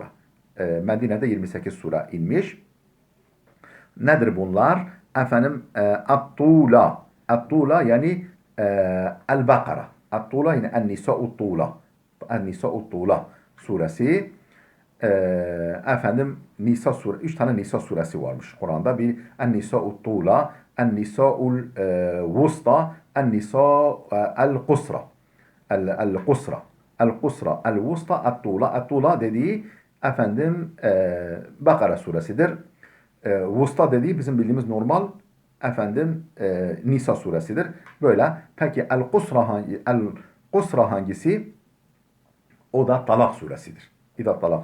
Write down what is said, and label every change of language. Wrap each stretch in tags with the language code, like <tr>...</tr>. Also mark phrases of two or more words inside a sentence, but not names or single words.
<tr>Medine'de 28 sure inmiş. Nedir bunlar? Efendim At-Tula. At-Tula yani El-Bakara. At-Tula yani En-Nisa'ut Tula. En-Nisa'ut Tula suresi. Efendim Nisa suresi. 3 tane Nisa suresi varmış Kur'an'da. Bir En-Nisa'ut Tula, En-Nisa'ul Vusta, En-Nisa El-Kusra. El-Kusra. El-Kusra, El-Vusta, At-Tula. At-Tula dediği efendim Bakara suresidir. Vusta dediği bizim bildiğimiz normal efendim Nisa suresidir. Böyle. Peki El-Kusra hangisi? O da Talak suresidir. İda Talak.</tr>